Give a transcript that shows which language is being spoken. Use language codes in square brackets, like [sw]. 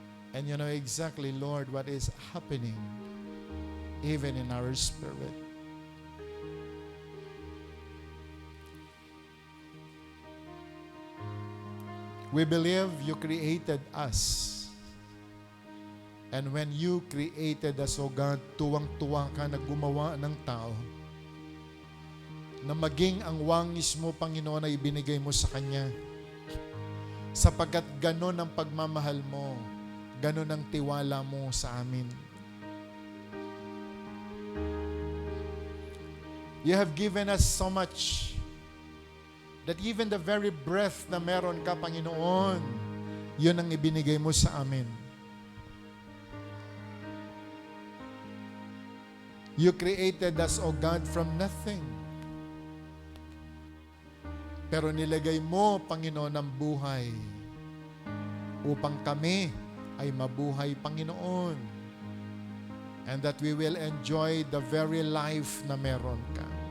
[en] And you know exactly, Lord, what is happening even in our spirit. We believe you created us. And when you created us, oh God, [tl] tuwang-tuwa ka na gumawa ng tao na maging ang wangis mo, Panginoon, ay ibinigay mo sa Kanya. Sapagkat ganon ang pagmamahal mo, ganon ang tiwala mo sa amin. You have given us so much that even the very breath na meron ka, Panginoon, yun ang ibinigay mo sa amin. [en] You created us, O God, from nothing. [tl] Pero nilagay mo, Panginoon, ang buhay upang kami ay mabuhay, Panginoon. [en] And that we will enjoy the very life [tl] na meron ka.